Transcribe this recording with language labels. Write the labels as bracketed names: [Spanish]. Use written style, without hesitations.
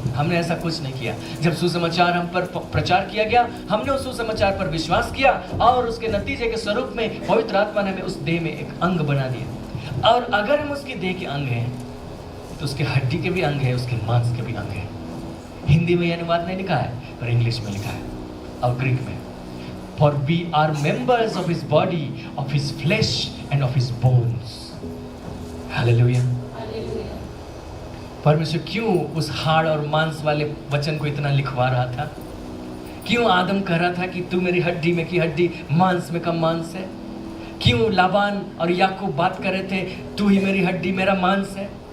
[Hindi] हमने ऐसा कुछ नहीं किया। जब सुसमाचार हम पर प्रचार किया गया, हमने उस सुसमाचार पर विश्वास किया, और उसके नतीजे के स्वरूप में पवित्र आत्मा ने हमें उस देह में एक अंग बना दिया। और अगर हम उसकी देह के अंग हैं, तो उसके हड्डी के भी अंग है, उसके मांस के भी अंग है। हिंदी में यह अनुवाद नहीं लिखा है, पर इंग्लिश में लिखा है और ग्रीक में। [English] For we are members of his body, of his flesh and of his bones. Hallelujah. [Hindi] परमेश्वर क्यों उस हाड़ और मांस वाले वचन को इतना लिखवा रहा था? क्यों आदम कह रहा था कि तू मेरी हड्डी में की हड्डी, मांस में का मांस है? क्यों लाबान और याकूब बात कर रहे थे, तू ही मेरी हड्डी मेरा मांस है?